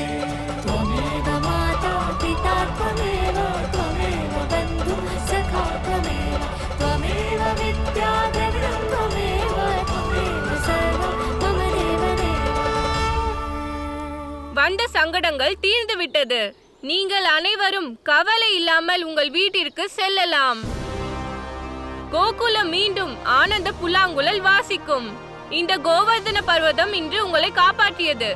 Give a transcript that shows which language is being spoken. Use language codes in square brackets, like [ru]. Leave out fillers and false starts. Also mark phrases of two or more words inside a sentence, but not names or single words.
[sa] त्वमेव माता पिता त्वमेव त्वमेव बन्धु सखा त्वमेव त्वमेव विद्या द्रविणं त्वमेव त्वमेव सर्वं मम देवदेव. [ta] வந்த சங்கடங்கள் தீர்ந்து விட்டது. நீங்கள் அனைவரும் கவலை இல்லாமல் உங்கள் வீட்டிற்கு செல்லலாம். கோகுலம் மீண்டும் ஆனந்த புல்லாங்குழல் வாசிக்கும். இந்த கோவர்தன பர்வதம் இன்று உங்களை காப்பாற்றியது.